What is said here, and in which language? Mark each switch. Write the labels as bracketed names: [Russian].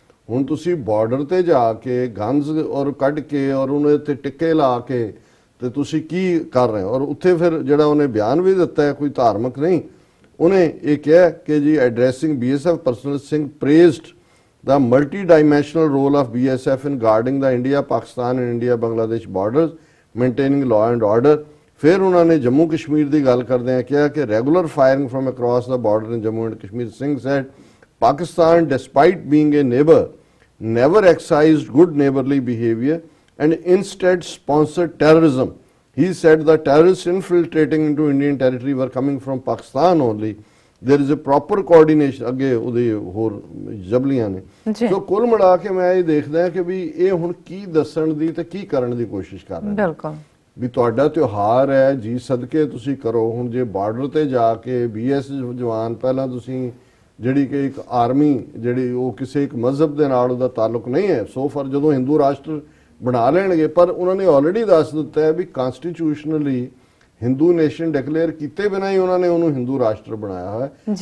[Punjabi] ਹੁਣ ਤੁਸੀਂ ਬਾਰਡਰ ਤੇ ਜਾ ਕੇ ਗਨਸ ਔਰ ਕੱਢ ਕੇ ਔਰ ਉਹਨੇ ਤੇ ਟਿੱਕੇ ਲਾ ਕੇ ਤੇ ਤੁਸੀਂ ਕੀ ਕਰ ਰਹੇ ਹੋ। ਔਰ ਉੱਥੇ ਫਿਰ ਜਿਹੜਾ ਉਹਨੇ ਬਿਆਨ ਵੀ ਦਿੱਤਾ ਹੈ, ਕੋਈ ਧਾਰਮਿਕ ਨਹੀਂ, ਉਹਨੇ ਇਹ ਕਿਹਾ ਕਿ ਜੀ addressing BSF personal Singh ਪ੍ਰੇਜ਼ਡ [English] the multi-dimensional role of BSF in guarding the India-Pakistan and India-Bangladesh borders, maintaining law and order। [Hindi] फिर उन्होंने जम्मू कश्मीर की गल करते हैं क्या कि [English] Regular firing from across the border in Jammu and Kashmir. Singh said Pakistan despite being a neighbor never exercised good neighborly behavior and instead sponsored terrorism। He said the terrorists infiltrating into Indian territory were coming from Pakistan only। There is a proper coordination। [Punjabi] अगे ਉਹਦੇ ਹੋਰ ਜਬਲੀਆਂ ਨੇ। ਸੋ ਕੁੱਲ ਮਿਲਾ ਕੇ ਮੈਂ ਇਹ ਦੇਖਦਾ ਕਿ ਵੀ ਇਹ ਹੁਣ ਕੀ ਦੱਸਣ ਦੀ ਤੇ ਕੀ ਕਰਨ ਦੀ ਕੋਸ਼ਿਸ਼ ਕਰ ਰਹੇ ਨੇ। ਬਿਲਕੁਲ ਵੀ ਤੁਹਾਡਾ ਤਿਉਹਾਰ ਹੈ ਜੀ, ਸਦਕੇ ਤੁਸੀਂ ਕਰੋ। ਹੁਣ ਜੇ ਬਾਰਡਰ ਤੇ ਜਾ ਕੇ BS ਜਵਾਨ, ਪਹਿਲਾਂ ਤੁਸੀਂ ਜਿਹੜੀ ਕਿ ਇੱਕ ਆਰਮੀ ਜਿਹੜੀ ਉਹ ਕਿਸੇ ਇੱਕ ਮਜ਼ਹਬ ਦੇ ਨਾਲ ਉਹਦਾ ਤਾਲੁਕ ਨਹੀਂ ਹੈ, ਸੋ ਫਰ ਜਦੋਂ ਹਿੰਦੂ ਰਾਸ਼ਟਰ ਬਣਾ ਲੈਣਗੇ, ਪਰ ਉਹਨਾਂ ਨੇ ਆਲਰੇਡੀ ਦੱਸ ਦਿੱਤਾ ਹੈ ਵੀ ਕਨਸਟੀਟਿਊਸ਼ਨਲੀ ਹਿੰਦੂ ਨੇਸ਼ਨ ਡਿਕਲੇਅਰ ਕੀਤੇ ਬਿਨਾਂ ਹੀ ਉਹਨਾਂ ਨੇ ਉਹਨੂੰ ਹਿੰਦੂ ਰਾਸ਼ਟਰ ਬਣਾਇਆ ਹੋਇਆ ਹੈ।